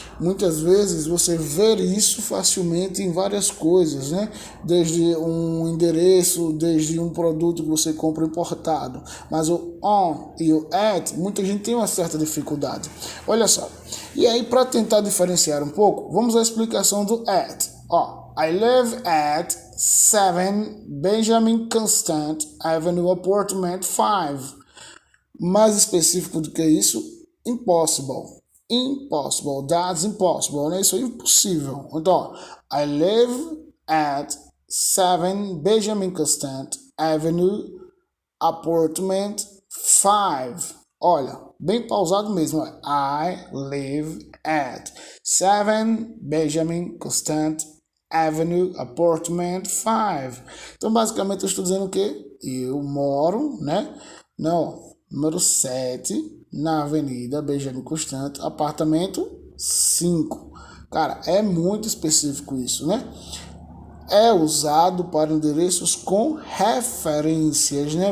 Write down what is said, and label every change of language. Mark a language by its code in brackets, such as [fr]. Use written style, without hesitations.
[pt] Muitas vezes você vê isso facilmente em várias coisas, né? Desde um endereço, desde um produto que você compra importado. Mas o on e o at, muita gente tem uma certa dificuldade. Olha só. E aí, para tentar diferenciar um pouco, vamos à explicação do at. Ó. [en] I live at 7 Benjamin Constant Avenue, apartment 5. [pt] Mais específico do que isso, impossible. [en] Impossible, that's impossible, [pt] né? Isso é impossível. [en] Então, I live at 7 Benjamin Constant Avenue, apartment 5. [pt] Olha, bem pausado mesmo. [en] I live at 7 Benjamin Constant Avenue, apartment 5. [pt] Então, basicamente, eu estou dizendo que eu moro, né? Não, número 7, na Avenida Benjamin Constant, apartamento 5. Cara, é muito específico isso, né? É usado para endereços com referências, né?